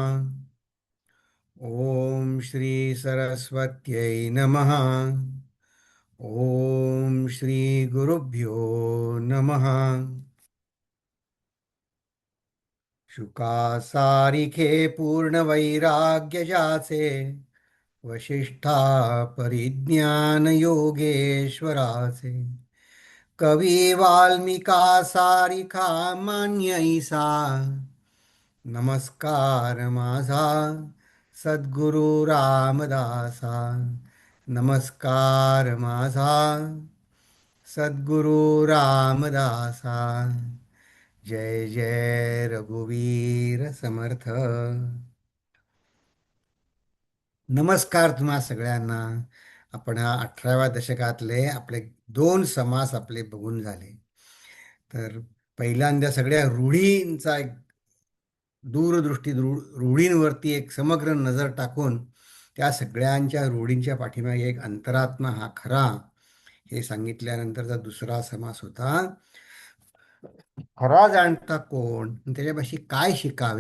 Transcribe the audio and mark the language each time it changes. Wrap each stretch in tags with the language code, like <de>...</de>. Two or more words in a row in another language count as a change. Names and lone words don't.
<sa>ओम श्री सरस्वत्यै नमः. ओम श्री गुरुभ्यो नमः.</sa> <mr>शुका सारिखे पूर्ण वैराग्य जाचे, वशिष्ठा परिज्ञान योगेश्वराचे, कवी वाल्मिका सारिखा मान्य ईसा, नमस्कार माझा सद्गुरु रामदासा. नमस्कार माझा सद्गुरु रामदासा. जय जय रघुवीर समर्थ. नमस्कार तुम्हा सगळ्यांना. आपण हा 18व्या दशकातले आपले दोन समास आपले बघून झाले. तर पहिल्यांदा सगळ्या रूढींचा एक दूरदृष्टी, रूढींवरती एक समग्र नजर टाकून त्या सगळ्यांच्या रूढींच्या पाठीमागे एक अंतरात्मा हा खरा, हे सांगितल्यानंतरचा दुसरा समास होता खरा जाणता कोण आणि त्याच्यापाशी काय शिकावे.</mr>